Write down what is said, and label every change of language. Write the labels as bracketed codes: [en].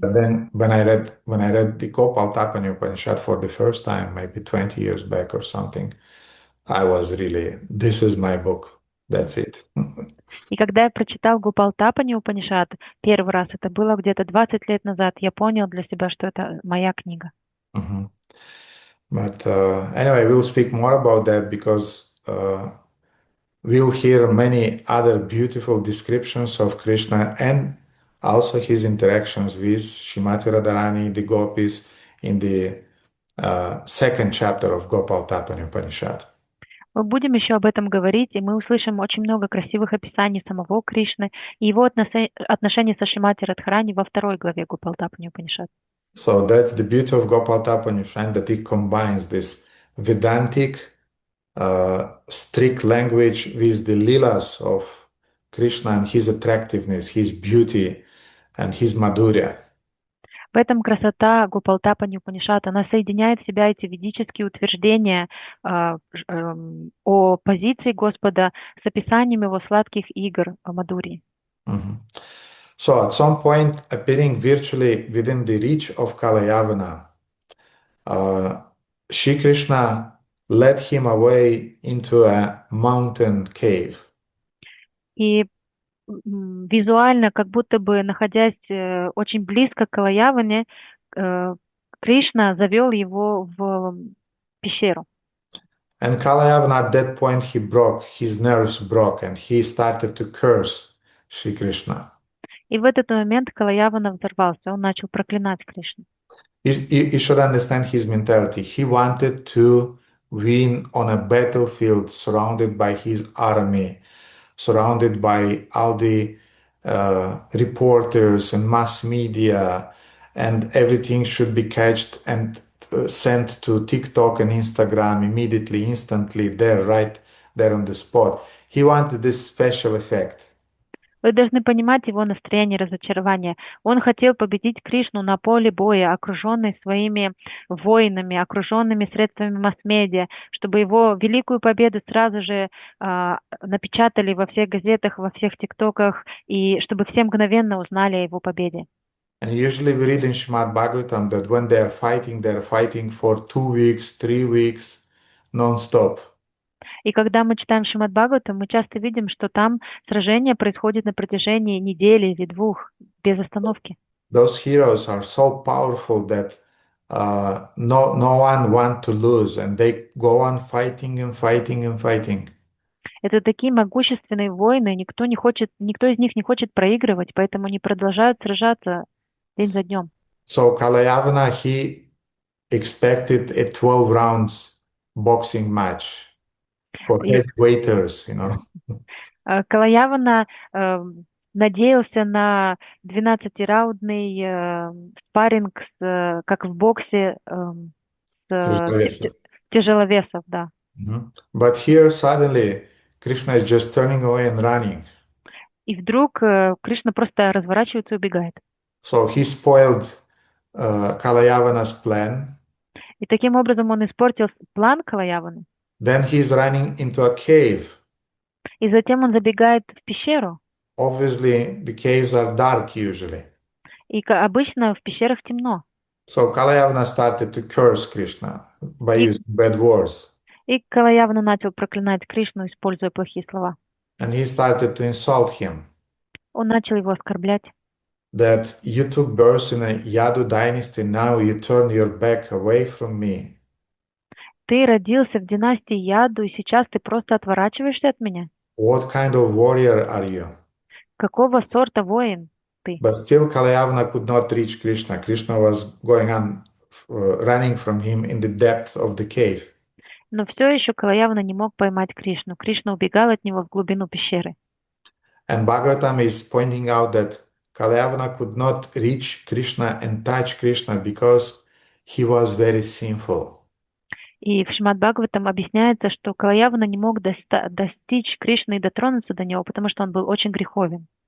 [en] But then when I read the Gopal Tapani Upanishad for the first time, maybe 20 years back or something, I was really, this is my book. That's it. [ru] И когда я прочитал Гопалтапани Упанишад первый раз, это было где-то 20 лет назад, я понял для себя, что это моя книга. [en] But anyway, we'll speak more about that because we'll hear many other beautiful descriptions of Krishna and also his interactions with Shrimati Radharani, the gopis, in the second chapter of Gopal Tapani Upanishad. [ru] Мы будем еще об этом говорить, и мы услышим очень много красивых описаний самого Кришны и его отношения со Шримати Радхарани во второй главе Гопалтапани Упанишад. [en] So that's the beauty of Gopal Tapani Upanishad, that it combines this Vedantic, strict language with the lilas of Krishna and his attractiveness, his beauty and his madhurya. [ru] В этом красота Гопалтапани Упанишад, она соединяет в себя эти ведические утверждения о позиции Господа с описанием его сладких игр о Мадхурии. [en] So at some point, appearing virtually within the reach of Kalayavana, Shri Krishna led him away into a mountain cave. [ru] И визуально, как будто бы находясь очень близко к Калаяване, Кришна завел его в пещеру. [en] And Kalayavana at that point his nerves broke, and he started to curse Shri Krishna. [ru] И в этот момент Калаявана взорвался, он начал проклинать Кришну. [en] You should understand his mentality. He wanted to win on a battlefield surrounded by his army, surrounded by all the reporters and mass media, and everything should be catched and sent to TikTok and Instagram immediately, instantly, there, right there on the spot. He wanted this special effect. [ru] Вы должны понимать его настроение разочарования. Он хотел победить Кришну на поле боя, окруженный своими воинами, окруженными средствами масс-медиа, чтобы его великую победу сразу же напечатали во всех газетах, во всех тиктоках, и чтобы все мгновенно узнали о его победе. [en] And usually we read in Srimad Bhagavatam that when they're fighting for 2 weeks, 3 weeks, non-stop. [ru] И когда мы читаем Шримад Бхагаватам, мы часто видим, что там сражение происходит на протяжении недели или двух, без остановки. [en] Those heroes are so powerful that no one want to lose, and they go on fighting and fighting and fighting. [ru] Это такие могущественные воины, никто из них не хочет проигрывать, поэтому они продолжают сражаться день за днем. [en] So Kalayavana, he expected a 12 rounds boxing match for [ru] И [en] heavyweighers, you know. [ru] Калаявана надеялся на 12-раундный спарринг, как в боксе, с тяжеловесов, да. [en] But here suddenly Krishna is just turning away and running. [ru] И вдруг Кришна просто разворачивается и убегает. [en] So he spoiled Kalayavana's plan. [ru] И таким образом он испортил план Калаяваны. [en] Then he's running into a cave. [ru] И затем он забегает в пещеру. [en] Obviously, the caves are dark usually. [ru] И обычно в пещерах темно. [en] So Kalayavana started to curse Krishna by using bad words. [ru] И Калаявана начал проклинать Кришну, используя плохие слова. [en] And he started to insult him. [ru] Он начал его оскорблять. [en] That you took birth in a Yadu dynasty, now you turn your back away from me. [ru] Ты родился в династии Яду, и сейчас ты просто отворачиваешься от меня. [en] What kind of warrior are you? [ru] Какого сорта воин ты? [en] But still Kalayavana could not reach Krishna. Krishna was going on running from him in the depths of the cave. [ru] Но все еще Калаявана не мог поймать Кришну. Кришна убегал от него в глубину пещеры. [en] And Bhagavatam is pointing out that Kalayavana could not reach Krishna and touch Krishna because he was very sinful. [ru] И в Шримад Бхагаватам объясняется, что Калаявана не мог достичь Кришны и дотронуться до него, потому что он был очень греховен.